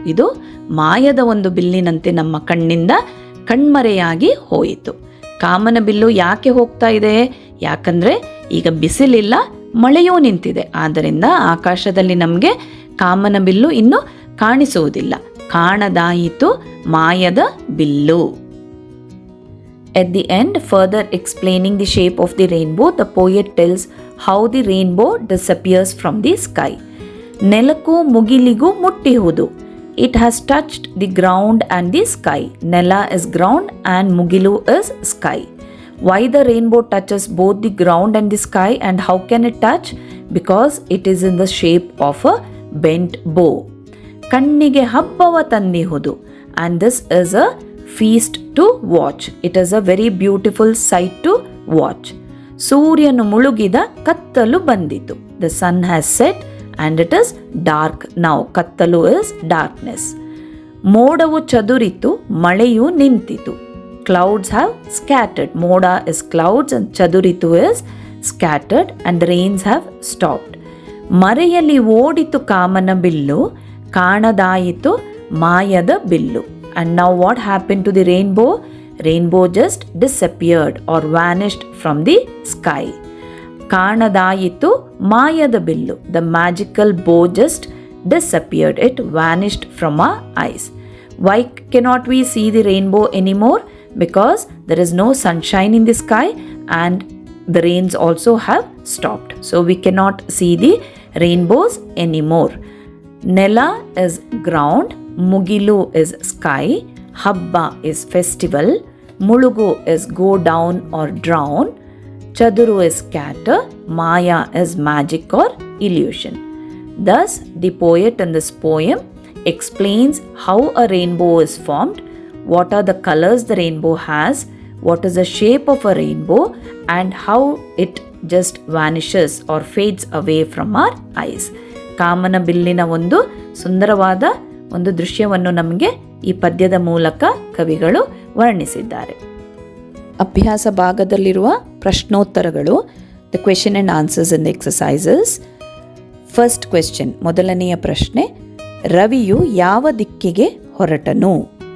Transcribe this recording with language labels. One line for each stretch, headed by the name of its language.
Kannada: ಇದು ಮಾಯದ ಒಂದು ಬಿಲ್ಲಿನಂತೆ ನಮ್ಮ ಕಣ್ಣಿಂದ ಕಣ್ಮರೆಯಾಗಿ ಹೋಯಿತು. ಕಾಮನ ಬಿಲ್ಲು ಯಾಕೆ ಹೋಗ್ತಾ ಇದೆ? ಯಾಕಂದರೆ ಈಗ ಬಿಸಿಲಿಲ್ಲ, ಮಳೆಯೂ ನಿಂತಿದೆ. ಆದ್ದರಿಂದ ಆಕಾಶದಲ್ಲಿ ನಮಗೆ ಕಾಮನ ಬಿಲ್ಲು ಇನ್ನು ಕಾಣಿಸುವುದಿಲ್ಲ. ಕಾಣದಾಯಿತು ಮಾಯದ bill.
English: At the end, further explaining the shape of the rainbow, the poet tells how the rainbow disappears from the sky.
Kannada: ನೆಲಕ್ಕೂ ಮುಗಿಲಿಗೂ ಮುಟ್ಟಿಹುದು.
English: It has touched the ground and the sky. Nela is ground and mugilu is sky. Why the rainbow touches both the ground and the sky, and how can it touch? Because it is in the shape of a bent bow.
Kannada: ಕಣ್ಣಿಗೆ ಹಬ್ಬವ ತಂದಿಹುದು,
English: and this is a feast to watch. It is a very beautiful sight to watch.
Kannada: ಸೂರ್ಯನು ಮುಳುಗಿದ, ಕತ್ತಲು ಬಂದಿತು.
English: The sun has set and it is dark now. ಕತ್ತಲು is darkness.
Kannada: ಮೋಡವು ಚದುರಿತು, ಮಳೆಯು ನಿಂತಿತು.
English: Clouds have scattered. ಮೋಡ is clouds and ಚದುರಿತು is scattered and the rains have stopped.
Kannada: ಮರೆಯಲ್ಲಿ ಓಡಿತು Kamana bill, ಕಾಣದಾಯಿತು ಮಾಯದ bill.
English: And now what happened to the rainbow? Rainbow just disappeared or vanished from the sky.
Kannada: ಕಾಣದಾಯಿತು ಮಾಯದ bill.
English: The magical bow just disappeared. It vanished from our eyes. Why cannot we see the rainbow anymore? Because there is no sunshine in the sky and the rains also have stopped. So we cannot see the rainbows anymore. Nela is ground, Mugilu is sky, Habba is festival, Mulugu is go down or drown, Chaduru is scatter, Maya is magic or illusion. Thus, the poet in this poem explains how a rainbow is formed, what are the colors the rainbow has, what is the shape of a rainbow, and how it just vanishes or fades away from our eyes.
Kannada: ಕಾಮನ ಬಿಲ್ಲಿನ ಒಂದು ಸುಂದರವಾದ ಒಂದು ದೃಶ್ಯವನ್ನು ನಮಗೆ ಈ ಪದ್ಯದ ಮೂಲಕ ಕವಿಗಳು ವರ್ಣಿಸಿದ್ದಾರೆ. ಅಭ್ಯಾಸ ಭಾಗದಲ್ಲಿರುವ ಪ್ರಶ್ನೋತ್ತರಗಳು,
English: The question and answers in the exercises. First question,
Kannada: ಮೊದಲನೆಯ ಪ್ರಶ್ನೆ, ರವಿಯು ಯಾವ ದಿಕ್ಕಿಗೆ ಹೊರಟನು?